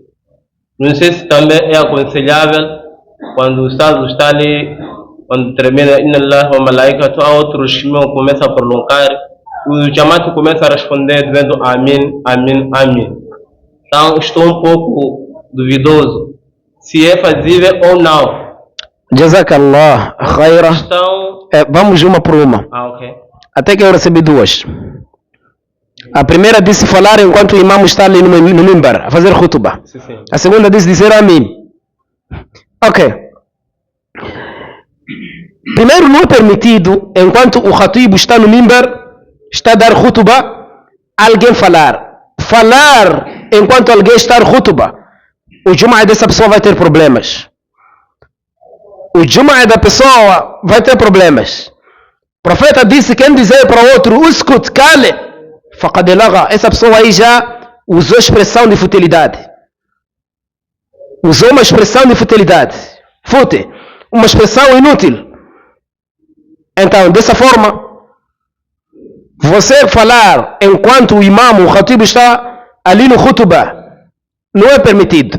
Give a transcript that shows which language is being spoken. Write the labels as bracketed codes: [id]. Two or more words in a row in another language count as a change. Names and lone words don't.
[pt] Não sei se também é aconselhável quando o Estado está ali, quando termina [ar] إن الله وملائكته, [pt] há outros que começam a prolongar, o jamaat começa a responder dizendo [ar] آمين، آمين، آمين. [pt] Então estou um pouco duvidoso se é fazível ou não. [ar] جزاك الله خيرا. [pt] Vamos uma por uma. Ok. Até que eu recebi duas. A primeira disse falar enquanto o imam está ali no mimbar, a fazer khutbah. Sim. A segunda disse dizer Amin. Ok. Primeiro, não é permitido, enquanto o khatib está no mimbar, está a dar khutbah, alguém falar. Falar enquanto alguém está a dar khutbah, o Jum'ah dessa pessoa vai ter problemas. O Jum'ah da pessoa vai ter problemas. O profeta disse, quem dizer para o outro, [ar] uskut, cale, فقد لغا, [pt] essa pessoa aí já usou expressão de futilidade. Usou uma expressão de futilidade. Fute, uma expressão inútil. Então, dessa forma, você falar enquanto o imam, o khatib está ali no khutbah, não é permitido.